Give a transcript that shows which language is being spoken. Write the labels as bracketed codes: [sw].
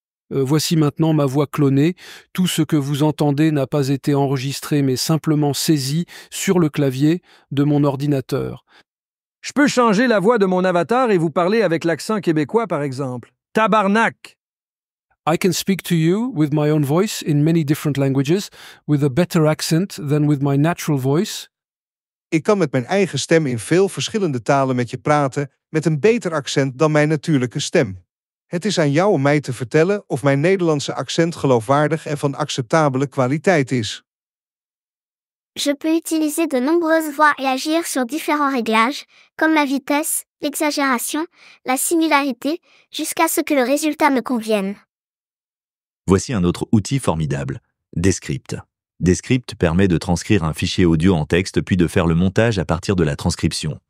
[fr] Voici maintenant ma voix clonée. Tout ce que vous entendez n'a pas été enregistré mais simplement saisi sur le clavier de mon ordinateur. Je peux changer la voix de mon avatar et vous parler avec l'accent québécois, par exemple. Tabarnak! [en] I can speak to you with my own voice in many different languages, with a better accent than with my natural voice. [nl] Ik kan met mijn eigen stem in veel verschillende talen met je praten, met een beter accent dan mijn natuurlijke stem. Het is aan jou om mij te vertellen of mijn Nederlandse accent geloofwaardig en van acceptabele kwaliteit is. [fr] Je peux utiliser de nombreuses voix et agir sur différents réglages, comme la vitesse, l'exagération, la similarité, jusqu'à ce que le résultat me convienne. Voici un autre outil formidable, Descript. Descript permet de transcrire un fichier audio en texte puis de faire le montage à partir de la transcription.